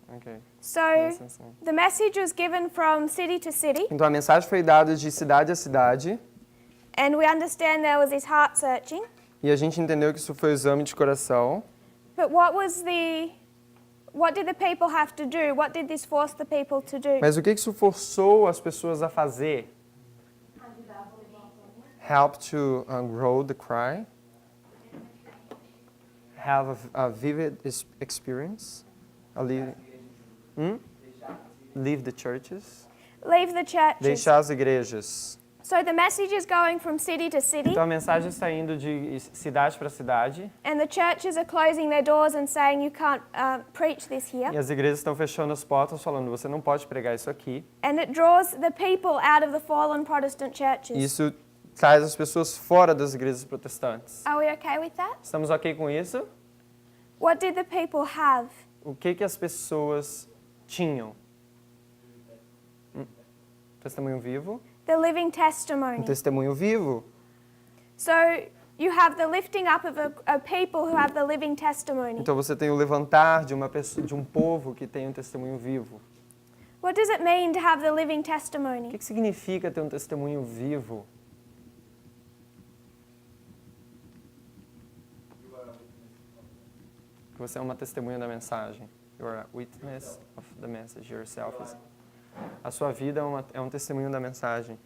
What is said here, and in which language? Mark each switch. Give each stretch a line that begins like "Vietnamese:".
English: Okay. So the message was given from city to city,
Portuguese: Então a mensagem foi dada de cidade a cidade
English: and we understand there was this heart searching.
Portuguese: e a gente entendeu que isso foi o exame de coração.
English: But what did the people have to do? What did this force the people to do?
Portuguese: Mas o que isso forçou as pessoas a fazer?
English: Help to grow the cry. Have a vivid experience. Leave the churches. Leave the churches.
Portuguese: Deixar as igrejas.
English: So the message is going from city to city,
Portuguese: Então a mensagem está indo de cidade para cidade
English: and the churches are closing their doors and saying you can't preach this
Portuguese: e
English: here.
Portuguese: as igrejas estão fechando as portas falando você não pode pregar isso aqui.
English: And it draws the people out of the fallen Protestant churches.
Portuguese: Isso traz as pessoas fora das igrejas protestantes.
English: Are we okay with that?
Portuguese: Estamos ok com isso?
English: What did the people have?
Portuguese: O que as pessoas tinham? Testemunho vivo?
English: The living testimony.
Portuguese: Testemunho vivo.
English: So you have the lifting up of a people who have the living testimony.
Portuguese: Então você tem o levantar de uma pessoa, de um povo que tem um testemunho vivo.
English: What does it mean to have the living
Portuguese: O
English: testimony?
Portuguese: que significa ter um testemunho vivo? Você é uma testemunha da mensagem.
English: You are a witness of the message yourself.
Portuguese: A sua vida é um testemunho da mensagem.